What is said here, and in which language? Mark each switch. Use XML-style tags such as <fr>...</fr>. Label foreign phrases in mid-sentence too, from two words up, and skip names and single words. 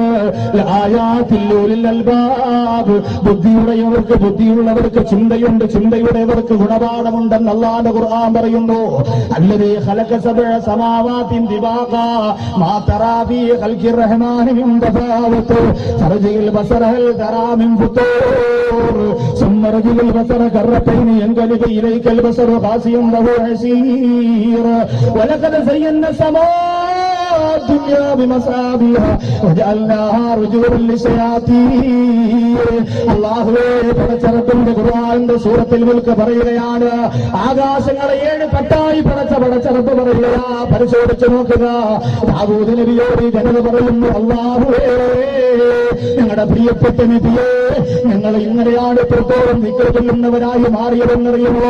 <ar>لآيات لأولي الألباب.</ar> <ml>ബുദ്ധിയുള്ളവർക്ക് ബുദ്ധിയുള്ളവർക്ക് ചിന്തയുണ്ട്, ചിന്തയുള്ളവർക്ക് ഗുണപാഠമുണ്ടെന്ന് അല്ലാഹുവിന്റെ ഖുർആൻ പറയുന്നു.</ml> <ar>الذي خلق سبع سماوات طباقا ما ترى في خلق الرحمن من تفاوت فرجع البصر هل ترى من فطور ثم رجع البصر كرتين ينقلب إليك البصر خاسئا وهو حسير ولقد زينا السماء الدنيا بمصابيح وجعلناها رجوما للشياطين.</ar> <ml>അല്ലാഹുവേ, പടച്ചറപ്പിന്റെ ഖുർആനിന്റെ സൂറത്തുൽ മുൽക്ക് പറയുകയാണ്, ആകാശങ്ങളെ 7 തട്ടായി പടച്ചറപ്പ് പറയുകയാ. പരിശോധിച്ചു നോക്കുക. ദാവൂദ് നബിയോട് ജനത പറയുന്നു, അല്ലാഹുവേ, ഞങ്ങളുടെ പ്രിയപ്പെട്ട നബിയെ, ഞങ്ങൾ ഇങ്ങനെയാണ് എത്രത്തോളം ദിക്ർ ചൊല്ലുന്നവരായി മാറിയതെന്നറിയുമോ?</ml>